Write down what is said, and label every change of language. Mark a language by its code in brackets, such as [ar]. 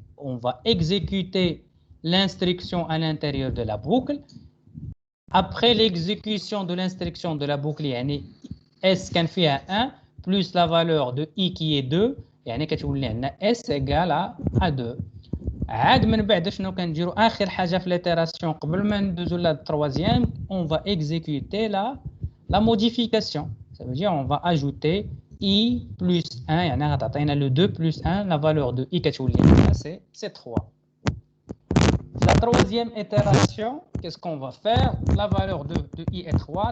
[fr] On va exécuter l'instruction à l'intérieur de la boucle. Après l'exécution de l'instruction de la boucle, S can fait 1 plus la valeur de I qui est 2, S égale à 2. [ar] عاد من بعد شنو كنديرو اخر حاجه في ليتيراسيون قبل ما ندوزو لا troisième, [fr] on va exécuter la modification. Ça veut dire on va ajouter I plus 1, [ar] يعني غتعطينا [fr] le 2 plus 1, la valeur de I [ar] كتولي [fr] c'est 3. La troisième itération, qu'est-ce qu'on va faire? La valeur de I est 3.